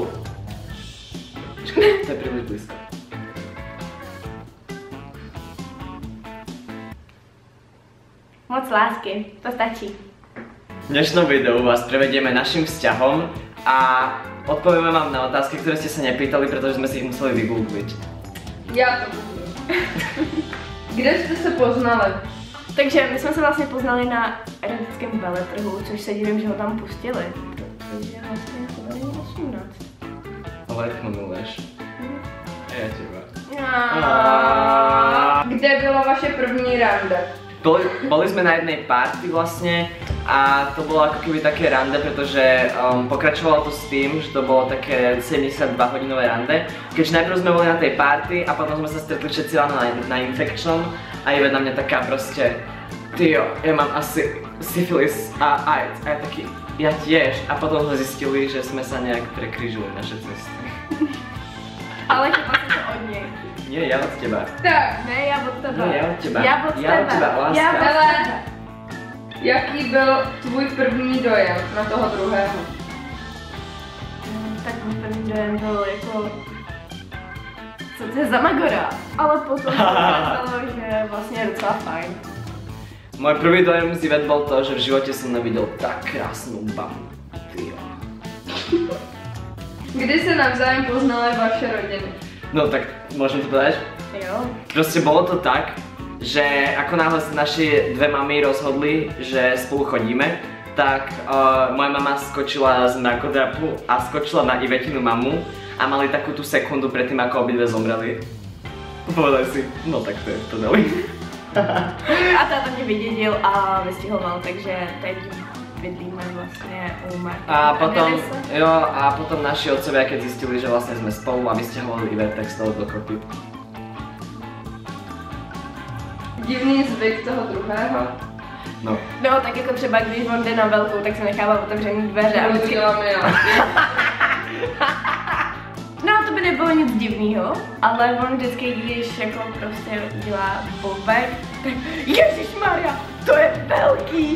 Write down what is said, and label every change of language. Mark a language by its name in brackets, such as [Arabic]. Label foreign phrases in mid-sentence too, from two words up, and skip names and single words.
[Slovak] Počkaj, to je príliš blízko. Moc lásky, to stačí. V dnešnom videu vás prevedieme našim vzťahom a odpovieme vám na otázky, ktoré ste sa nepýtali, pretože sme si ich museli vygoogliť. [Czech] Já to budu. Kde jste se poznali? Takže my jsme se vlastně poznali na erotickém veletrhu, což se divím, že ho tam pustili. Protože vlastně to není 18. Ale jak ho miluješ? A já těba. Kde bylo vaše první rande? [Slovak] Boli sme na jednej party vlastne a to bolo ako keby také rande, pretože pokračovalo to s tým, že to bolo také 72-hodinové rande. Keďže najprv sme boli na tej party a potom sme sa stretli všetci na infection a Ivet na mňa taká proste tyjo, ja mám asi syfilis a AIDS a ja taký, ja tiež. A potom sme zistili, že sme sa nejak prekryžili naše cesty. [Czech] Ale chyba si to od něj. [Slovak] Nie, ja od teba. Tak, [Czech] Ne, já od tebe. [Slovak] Nie, ja od teba. [Czech] Já od [Slovak] Ja od teba, láska. [Czech] Já od Ale- tebe. jaký byl tvůj první dojem na toho druhého? Tak můj první dojem byl jako... Co to je za magora? Ale potom se ukázalo, že vlastně je docela fajn. [Slovak] Môj prvý dojem z Ivet bol to, že v živote som nevidel tak krásnu babu. [Czech] Tyjo. Kdy se navzájem poznaly vaše rodiny? [Slovak] No tak môžem to povedať? [Czech] Jo. [Slovak] Proste bolo to tak, že ako náhle sa naše dve mamy rozhodli, že spolu chodíme, tak moja mama skočila z mrakodrapu a skočila na Ivetinu mamu a mali takú tú sekundu predtým, ako obidve zomreli. Povedali si, no tak to je to dali. [Czech] A táta mě vydědil a vystěhoval, takže teď bydlíme vlastně u Martina. [Slovak] A potom naši otcovia, keď zistili, že vlastne sme spolu a vysťahovali Ivet, tak stalo dokopy. [Czech] Divný zvyk toho druhého? No. No, tak jako třeba, když on jde na velkou, tak se nechává otevřený dveře a To vždycky... dělám já. No, to by nebylo nic divného, ale on vždycky, když jako prostě dělá bobek, tak Ježišmarja, to je velký!